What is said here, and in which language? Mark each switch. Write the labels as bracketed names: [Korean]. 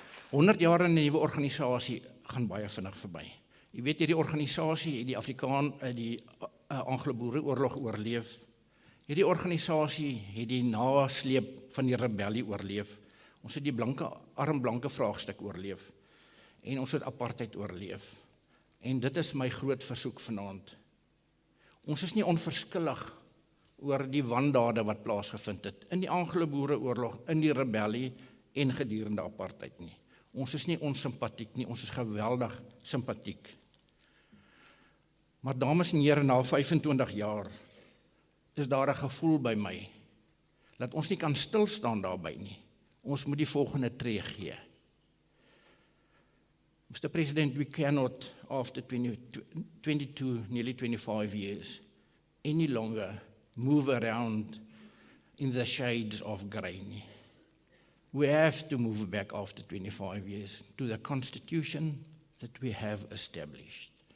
[Afrikaans] 100 jaar in 'n nuwe organisasie gaan baie vinnig verby. Jy weet, hierdie organisasie het die Anglo-Boereoorlog oorleef. Hierdie organisasie het die nasleep van die rebellie oorleef. Ons het die armblanke vraagstuk oorleef. En ons het apartheid oorleef. En dit is my groot versoek vanaand. Ons is nie onverskillig oor die wandade wat plaasgevind het in die Anglo-Boereoorlog, in die rebellie en gedurende apartheid nie. Ons is nie onsympatiek nie, ons is geweldig simpatiek. Maar dames en here, na 25 jaar is daar 'n gevoel by my dat ons nie kan stilstaan daarby nie. Ons moet die volgende tree gee. [English] Mr. President, we cannot, after 22, nearly 25 years, any longer move around in the shades of grey. We have to move back after 25 years to the constitution that we have established.